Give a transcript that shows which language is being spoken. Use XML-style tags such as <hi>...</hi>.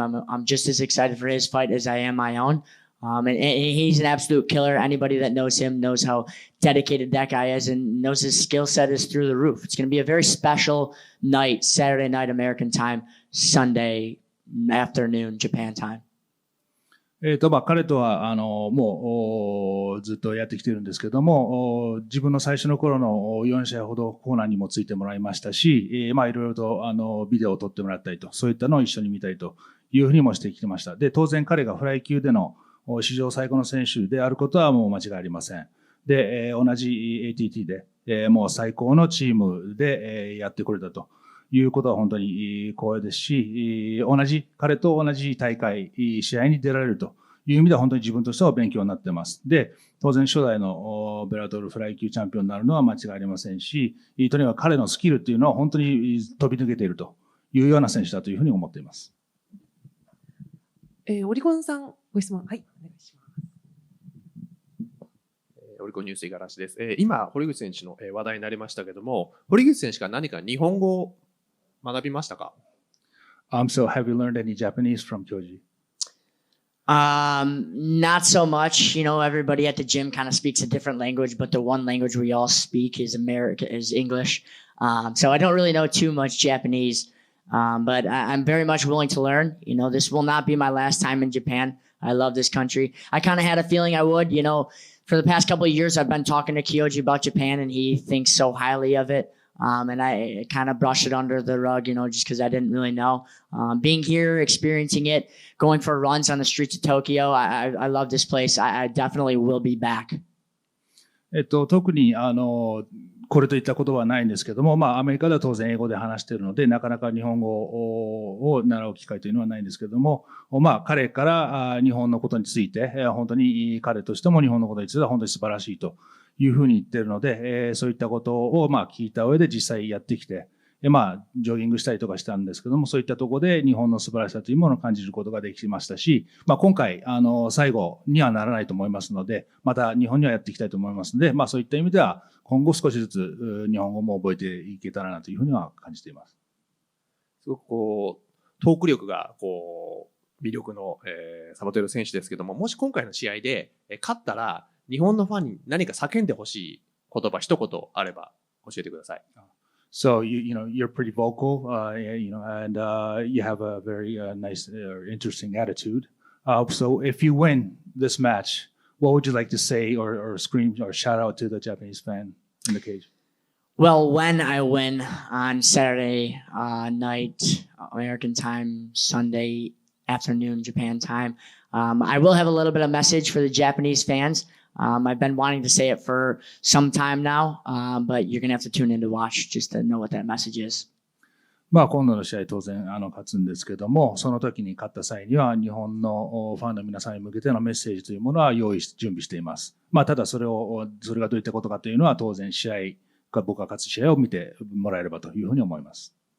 <en>I'm just as excited for his fight as I am my own. And he's an absolute killer. Anybody that knows him knows how dedicated that guy is and knows his skill set is through the roof. It's going to be a very special night, Saturday night American time, Sunday afternoon Japan time.</en> <ja>彼とは、もう、ずっとやってきてるんですけども、自分の最初の頃の4試合ほどコーナーにもついてもらいましたし、まあ、いろいろと、ビデオを撮ってもらったりと、そういったのを一緒に見たりというふうにもしてきてました。で、当然彼がフライ級での史上最高の選手であることはもう間違いありません。で、同じ ATT で、もう最高のチームでやってくれたということは本当に光栄ですし、彼と同じ大会、試合に出られるという意味では本当に自分としては勉強になっています。で、当然初代のベラトルフライ級チャンピオンになるのは間違いありませんし、とにかく彼のスキルっていうのは本当に飛び抜けているというような選手だというふうに思っています。オリコンさん、ご質問。はい、お願いします。オリコンニュース五十嵐です。今、堀口選手の話題になりましたけども、堀口選手が何か日本語を学びましたか？</ja> <en>So have you learned any Japanese from Kyoji? Not so much. Everybody at the gym kind of speaks a different language, but the one language we all speak is English. So I don't really know too much Japanese. But I'm very much willing to learn. This will not be my last time in Japan. I love this country. I kind of had a feeling I would. For the past couple of years, I've been talking to Kyoji about Japan, and he thinks so highly of it. And I kind of brushed it under the rug, just because I didn't really know. Being here, experiencing it, going for runs on the streets of Tokyo, I love this place. I definitely will be back.</en> <ja>特にこれといったことはないんですけども、まあアメリカでは当然英語で話しているので、なかなか日本語を習う機会というのはないんですけども、まあ彼から日本のことについて、本当に彼としても日本のことについては本当に素晴らしいというふうに言っているので、そういったことをまあ聞いた上で実際やってきて、まあジョギングしたりとかしたんですけども、そういったところで日本の素晴らしさというものを感じることができましたし、まあ今回最後にはならないと思いますので、また日本にはやっていきたいと思いますので、まあそういった意味では今後少しずつ日本語も覚えていけたらなというふうには感じています。すごくトーク力が魅力の、サバテロ選手ですけども、もし今回の試合で勝ったら日本のファンに何か叫んでほしい言葉一言あれば教えてください。</ja> <en>So you're pretty vocal, and you have a very nice or interesting attitude. So if you win this match, what would you like to say or scream or shout out to the Japanese fan in the cage? Well, when I win on Saturday night, American time, Sunday afternoon, Japan time, I will have a little bit of message for the Japanese fans. I've been wanting to say it for some time now, but you're going to have to tune in to watch just to know what that message is.</en> <ja>まあ、今度の試合当然勝つんですけども、その時に勝った際には日本のファンの皆さんに向けてのメッセージというものは準備しています。まあ、ただそれがどういったことかというのは当然僕が勝つ試合を見てもらえればというふうに思います。</ja>